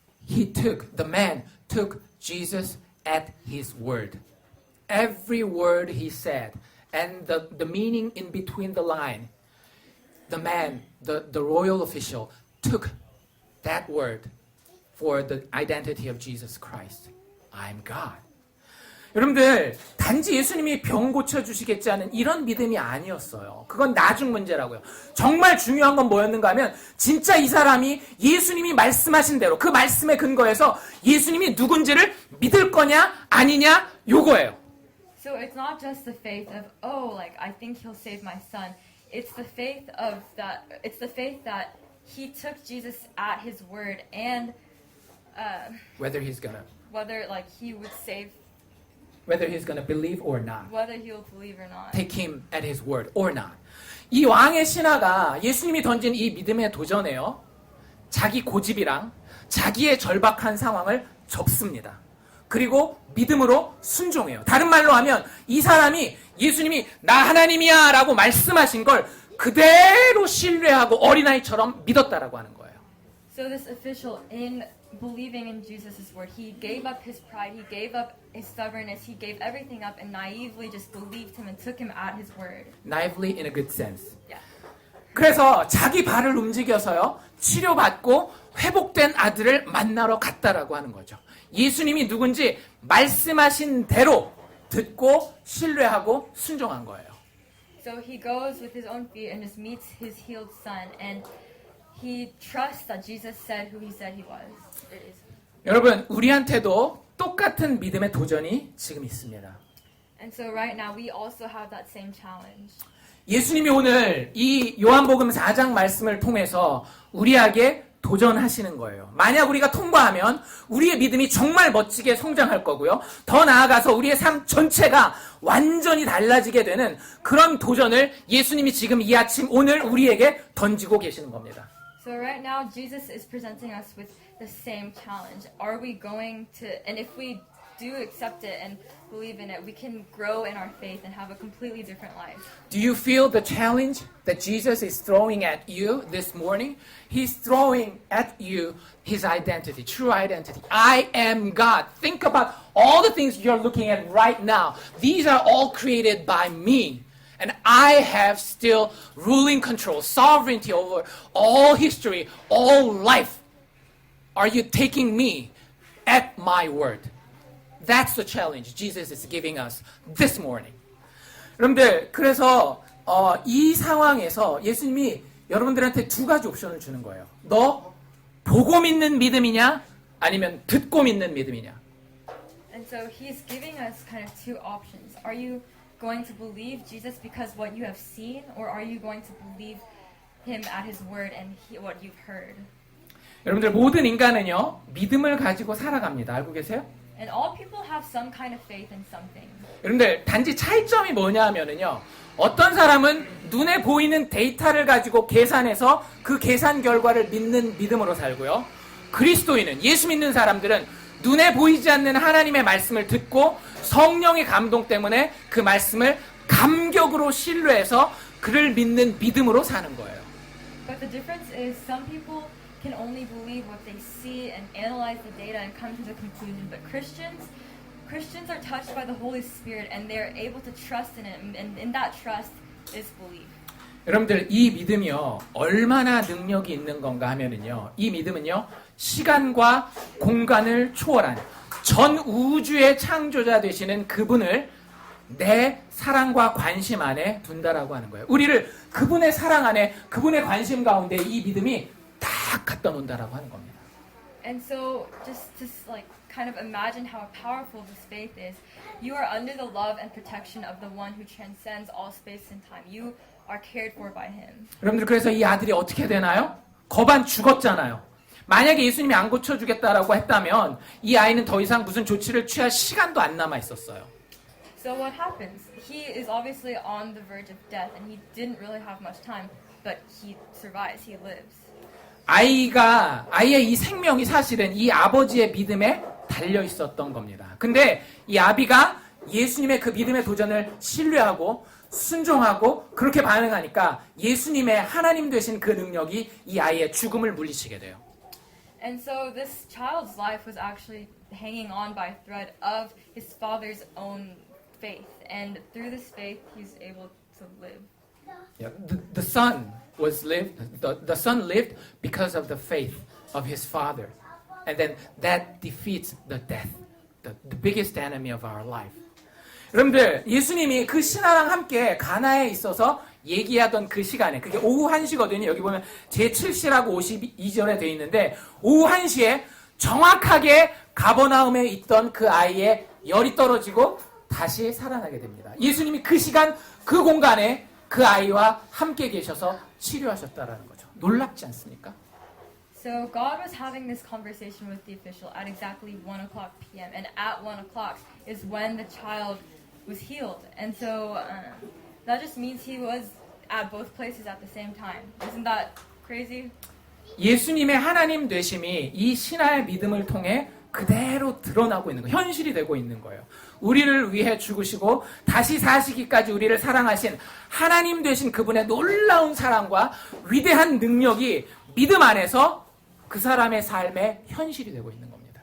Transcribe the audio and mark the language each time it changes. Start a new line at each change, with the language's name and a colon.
English: The man took Jesus at his word. Every word he said, and the meaning in between the line, the man, the royal official, took that word for the identity of Jesus Christ. I'm God.
Korean: 여러분들, 단지 예수님이 병 고쳐주시겠지 하는 이런 믿음이 아니었어요. 그건 나중 문제라고요. 정말 중요한 건 뭐였는가 하면, 진짜 이 사람이 예수님이 말씀하신 대로 그 말씀에 근거해서 예수님이 누군지를 믿을 거냐 아니냐, 요거예요.
English: So it's not just the faith of, I think he'll save my son. It's the faith that he took Jesus at his word and Whether he's gonna he would save, whether he's gonna believe or not. whether he'll believe or not. Take him at his word or not.
Korean: 이 왕의 신하가 예수님이 던진 이 믿음의 도전에요, 자기 고집이랑 자기의 절박한 상황을 접습니다. 그리고 믿음으로 순종해요. 다른 말로 하면 이 사람이 예수님이 나 하나님이야 라고 말씀하신 걸 그대로 신뢰하고 어린아이처럼 믿었다라고 하는 거예요.
English: So this official, in believing in Jesus' word, he gave up his pride, he gave up his stubbornness, he gave everything up and naively just believed him and took him at his word. Naively in a good sense. Yeah.
Korean: 그래서 자기 발을 움직여서요, 치료받고 회복된 아들을 만나러 갔다라고 하는 거죠. 예수님이 누군지 말씀하신 대로 듣고 신뢰하고 순종한 거예요.
English: So he goes with his own feet and just meets his healed son, and he trusts that Jesus said who he said he was.
Korean: 여러분, 우리한테도 똑같은 믿음의 도전이 지금 있습니다.
English: And so right now we also have that same challenge.
Korean: 예수님이 오늘 이 요한복음 4장 말씀을 통해서 우리에게 도전하시는 거예요. 만약 우리가 통과하면 우리의 믿음이 정말 멋지게 성장할 거고요. 더 나아가서 우리의 삶 전체가 완전히 달라지게 되는 그런 도전을 예수님이 지금 이 아침 오늘 우리에게 던지고 계시는 겁니다.
English: So right now Jesus is presenting us with the same challenge. Are we going to, and if we do accept it and believe in it, we can grow in our faith and have a completely different life. Do you feel the challenge that Jesus is throwing at you this morning? He's throwing at you his identity, true identity. I am God. Think about all the things you're looking at right now. These are all created by me. And I have still ruling control, sovereignty over all history, all life. Are you taking me at my word? That's the challenge Jesus is giving us this morning.
Korean: 여러분들, 그래서 이 상황에서 예수님이 여러분들한테 두 가지 옵션을 주는 거예요. 너 보고 믿는 믿음이냐? 아니면 듣고 믿는 믿음이냐?
English: And so he's giving us kind of two options. Are you going to believe Jesus because what you have seen, or are you going to believe him at his word and what you've heard?
Korean: 여러분들, 모든 인간은요, 믿음을 가지고 살아갑니다. 알고 계세요?
English: And all people have some kind of faith in something.
Korean: 여러분들, 단지 차이점이 뭐냐 하면은요, 어떤 사람은 눈에 보이는 데이터를 가지고 계산해서 그 계산 결과를 믿는 믿음으로 살고요. 그리스도인은, 예수 믿는 사람들은 눈에 보이지 않는 하나님의 말씀을 듣고 성령의 감동 때문에 그 말씀을 감격으로 신뢰해서 그를 믿는 믿음으로 사는 거예요.
English: But the difference is some people can only believe what they see and analyze the data and come to the conclusion. But Christians are touched by the Holy Spirit and they're able to trust in it, and in that trust is belief.
Korean: 여러분들, 이 믿음이요, 얼마나 능력이 있는 건가 하면은요, 이 믿음은요, 시간과 공간을 초월한 전 우주의 창조자 되시는 그분을 내 사랑과 관심 안에 둔다라고 하는 거예요. 우리를 그분의 사랑 안에, 그분의 관심 가운데 이 믿음이 딱 갖다 놓는다라고 하는 겁니다.
English: And so just to like kind of imagine how powerful this faith is. You are under the love and protection of the one who transcends all space and time. You are cared for by him.
Korean: 여러분들, 그래서 이 아들이 어떻게 되나요? 거반 죽었잖아요. 만약에 예수님이 안 고쳐주겠다라고 했다면 이 아이는 더 이상 무슨 조치를 취할 시간도 안 남아 있었어요.
English: So what happens? He is obviously on the verge of death and he didn't really have much time, but he survives, he lives.
Korean: 아이의 이 생명이 사실은 이 아버지의 믿음에 달려 있었던 겁니다. 근데 이 아비가 예수님의 그 믿음의 도전을 신뢰하고 순종하고 그렇게 반응하니까 예수님의 하나님 되신 그 능력이 이 아이의 죽음을 물리치게 돼요.
English: And so this child's life was actually hanging on by a thread of his father's own faith. And through this faith, he's able to live. Yeah, the son lived because of the faith of his father. And then that defeats the death, the biggest enemy of our life.
Korean: 여러분들, 예수님이 그 신하랑 함께 가나에 있어서 얘기하던 그 시간에, 그게 오후 1시거든요. 여기 보면 제7시라고 52절에 되어 있는데 오후 1시에 정확하게 가버나움에 있던 그 아이의 열이 떨어지고 다시 살아나게 됩니다. 예수님이 그 시간, 그 공간에 그 아이와 함께 계셔서 치료하셨다라는 거죠. 놀랍지 않습니까?
English: So God was having this conversation with the official at exactly 1 o'clock p.m. And at 1 o'clock is when the child was healed. And so that just means he was at both places at the same time. Isn't that crazy?
Korean: 예수님의 하나님 되심이 이 신하의 믿음을 통해 그대로 드러나고 있는 거예요. 현실이 되고 있는 거예요. 우리를 위해 죽으시고 다시 사시기까지 우리를 사랑하신 하나님 되신 그분의 놀라운 사랑과 위대한 능력이 믿음 안에서 그 사람의 삶의 현실이 되고 있는 겁니다.